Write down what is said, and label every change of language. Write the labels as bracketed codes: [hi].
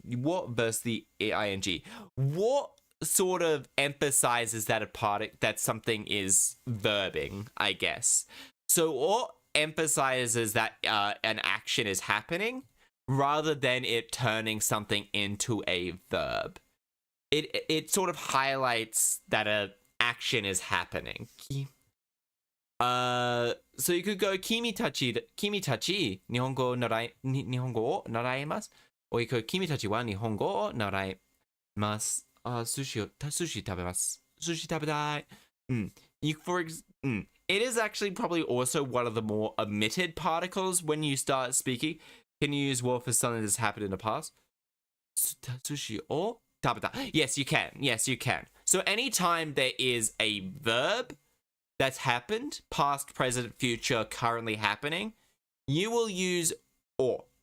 [en] What versus the ing? What sort of emphasizes that something is verbing, I guess. So what emphasizes that an action is happening rather than it turning something into a verb. It sort of highlights that an action is happening. So you could go [ja] 君たち日本語を習います [en] or you could [ja] 君たちは日本語を習います。寿司食べます。寿司食べたい。 [en] It is actually probably also one of the more omitted particles when you start speaking. Can you use "wo" for something that's happened in the past? Sushi or tabata. Yes, you can. Yes, you can. So anytime there is a verb that's happened, past, present, future, currently happening, you will use "or."